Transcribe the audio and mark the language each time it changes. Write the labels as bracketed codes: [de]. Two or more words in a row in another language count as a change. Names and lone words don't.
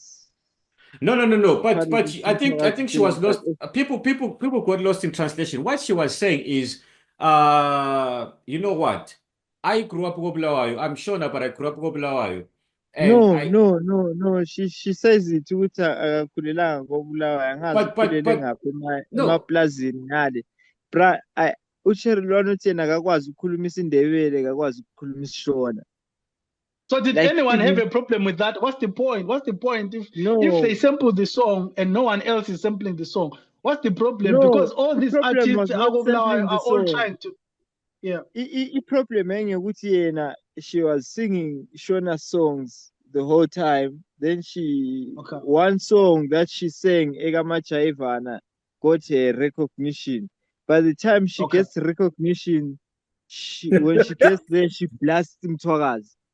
[en] No. But I think she was lost. People got lost in translation. What she was saying is, you know what? I grew up in Bulawayo. I'm sure now, but I grew up in Bulawayo. No. She says it [nd] ukuthi akakhulelanga koBulawayo, angazi ukhulele ngaphi emaplazini ngale. Bra, uCherry lwana uthi yena akakwazi ukukhuluma isiNdebele, akakwazi ukukhuluma isiShona. [en] So did anyone have a problem with that? What's the point? If they sample the song and no one else is sampling the song, what's the problem? No, because all these artists are all song. trying to. Yeah. The problem [nd] ukuthi yena, [en] she was singing Shona songs the whole time. Then one song that she sang, Egamachayivana, got a recognition. By the time she gets recognition, when she gets there, she blasts Mtwagazi.